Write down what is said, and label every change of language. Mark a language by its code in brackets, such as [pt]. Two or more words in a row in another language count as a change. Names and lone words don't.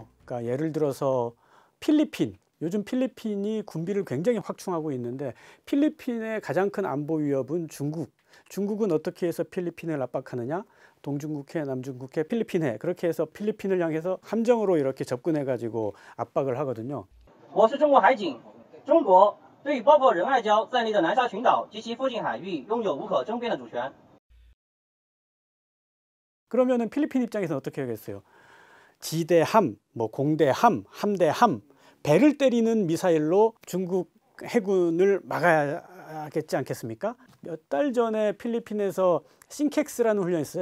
[ko] 그러니까 예를 들어서 필리핀. 요즘 필리핀이 군비를 굉장히 확충하고 있는데 필리핀의 가장 큰 안보 위협은 중국. 중국은 어떻게 해서 필리핀을 압박하느냐? 동중국해, 남중국해, 필리핀해. 그렇게 해서 필리핀을 향해서 함정으로 이렇게 접근해 가지고 압박을 하거든요. [zh] 我是中国海警，中国对包括仁爱礁在内的南沙群岛及其附近海域拥有无可争辩的主权。 [ko] 그러면은 필리핀 입장에서는 어떻게 하겠어요? 지대함, 뭐 공대함, 함대함, 배를 때리는 미사일로 중국 해군을 막아야겠지 않겠습니까? 몇 달 전에 필리핀에서 싱캑스라는 훈련이 있어요.